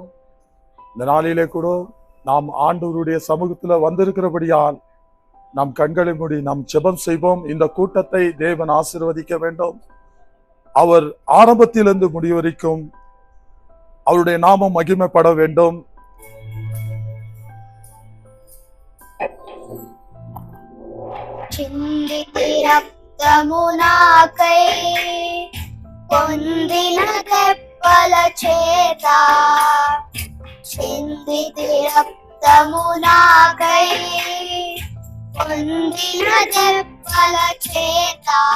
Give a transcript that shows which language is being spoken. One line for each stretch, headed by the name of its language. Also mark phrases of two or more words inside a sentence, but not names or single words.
Tamil: இந்த நாளிலே கூட நாம் ஆண்டவருடைய சமூகத்தில் வந்திருக்கிறபடியால் நாம் கண்களை மூடி நாம் ஜெபம் செய்வோம். இந்த கூட்டத்தை தேவன் ஆசீர்வதிக்க வேண்டும். அவர் ஆரம்பத்திலிருந்து முடிவரைக்கும் அவருடைய நாமம் மகிமைப்பட வேண்டும்.
Telugu: చిందితి రక్తము నాకై పొందిన తెప్పల చేత, చిందితి రక్తము నాకై పొందిన తెప్పల చేత,